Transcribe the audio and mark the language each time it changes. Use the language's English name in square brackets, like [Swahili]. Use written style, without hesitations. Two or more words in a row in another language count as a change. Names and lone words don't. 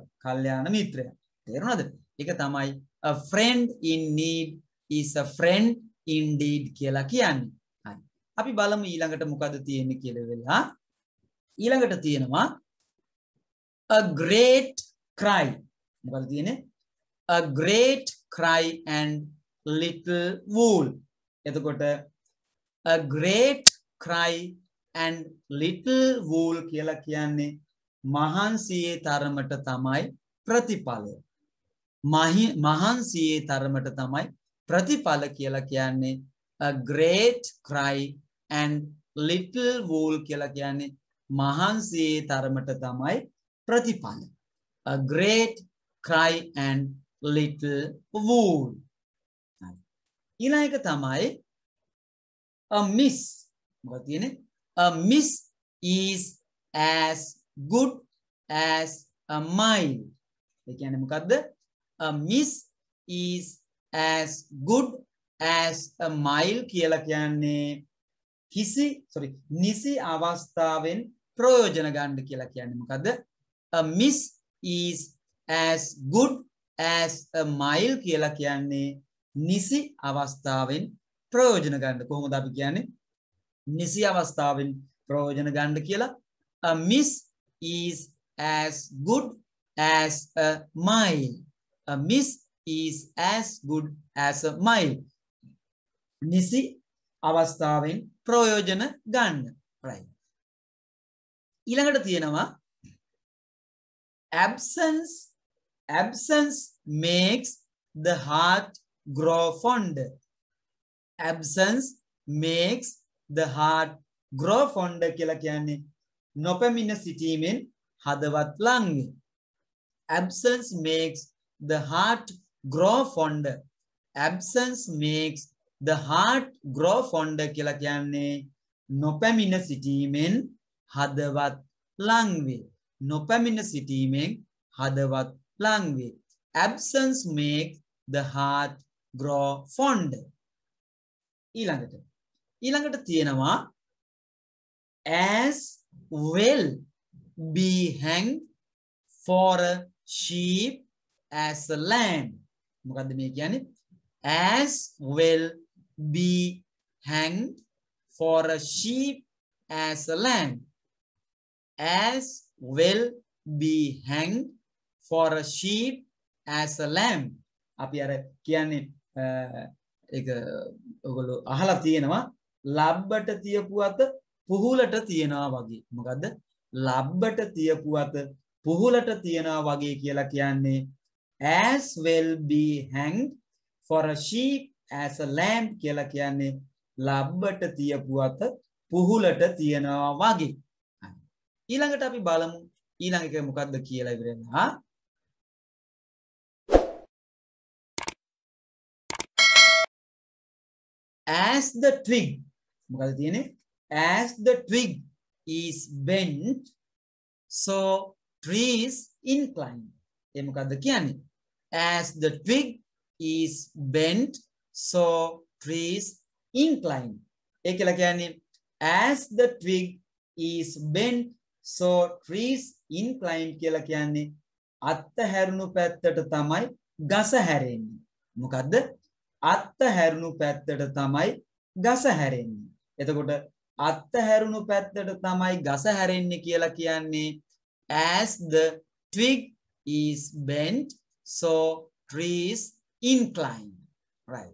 [Sinhala] කල්යාණ මිත්‍රයා. තේරුණාද? ඒක තමයි [English] a friend in need is a friend indeed [Sinhala] කියලා කියන්නේ. හරි. අපි බලමු ඊළඟට මොකද තියෙන්නේ කියලා වෙලා. ඊළඟට තියෙනවා [English] a great cry. [Sinhala] මොකද තියෙන්නේ? [English] A great cry and little wool. [Sinhala] එතකොට [English] a great cry and little wool [Sinhala] කියලා කියන්නේ මහන්සියේ තරමට තමයි ප්‍රතිඵලය. මහන්සියේ තරමට තමයි ප්‍රතිඵල කියලා කියන්නේ [English] a great cry and little wool [Sinhala] කියලා කියන්නේ මහන්සියේ තරමට තමයි ප්‍රතිඵල. [English] A great cry and little wool. [Sinhala] ඊළඟ එක තමයි [English] a miss. [Sinhala] මොකක්ද කියන්නේ? [English] A miss is as good as a mile. [Sinhala] ඒ කියන්නේ මොකද්ද? [English] A miss is as good as a mile [Sinhala] කියලා කියන්නේ නිසි අවස්ථාවෙන් ප්‍රයෝජන ගන්න කියලා කියන්නේ මොකද්ද? [English] A miss is as good as a mile [Sinhala] කියලා කියන්නේ නිසි අවස්ථාවෙන් ප්‍රයෝජන ගන්න. කොහොමද අපි කියන්නේ? නිසි අවස්ථාවෙන් ප්‍රයෝජන ගන්න කියලා. [English] A miss is as good as a mile. A miss is as good as a mile. [Sinhala] නිසි අවස්ථාවෙන් ප්‍රයෝජන ගන්න. right. ඊළඟට තියෙනවා [English] absence makes the heart grow fonder. Absence makes the heart grow fonder [Sinhala] කියලා කියන්නේ නොපැමිණ සිටීමෙන් හදවත් ලං වේ. [English] Absence makes the heart grow fonder. Absence makes the heart grow fonder [Sinhala] කියලා කියන්නේ නොපැමිණ සිටීමෙන් හදවත් ලං වේ. නොපැමිණ සිටීමෙන් හදවත් ලං වේ. [English] Absence makes the heart grow fonder. [Sinhala] ඊළඟට තියෙනවා [English] as well be hanged for a sheep as a lamb. [Sinhala] මොකද්ද මේ කියන්නේ? [English] As well be hanged for a sheep as a lamb. As well be hanged for a sheep as a lamb. [Sinhala] අපි අර කියන්නේ ඒක ඔයගොල්ලෝ අහලා තියෙනවා ලබ්බට තියපු අත පුහුලට තියනවා වගේ. මොකද්ද? ලබ්බට තියපු අත පුහුලට තියනවා වගේ කියලා කියන්නේ [English] as well be hanged for a sheep as a lamb [Sinhala] කියලා කියන්නේ ලබ්බට තියපු අත පුහුලට තියනවා වගේ. ඊළඟට අපි බලමු ඊළඟ එක මොකද්ද කියලා ඉවරලා. [English] as the twig [Sinhala] මොකද තියෙන්නේ? [English] as the twig is bent so trees incline. [Sinhala] ඒ මොකද්ද කියන්නේ? [English] as the twig is bent so trees incline. [Sinhala] ඒ කියලා කියන්නේ [English] as the twig is bent so trees incline [Sinhala] කියලා කියන්නේ අත්හැරුණු පැත්තට තමයි ගස හැරෙන්නේ. මොකද්ද? අත්හැරුණු පැත්තට තමයි ගස හැරෙන්නේ. එතකොට අත්හැරුණු පැත්තට තමයි ගස හැරෙන්නේ කියලා කියන්නේ [English] as the twig is bent so trees incline. [Sinhala] right.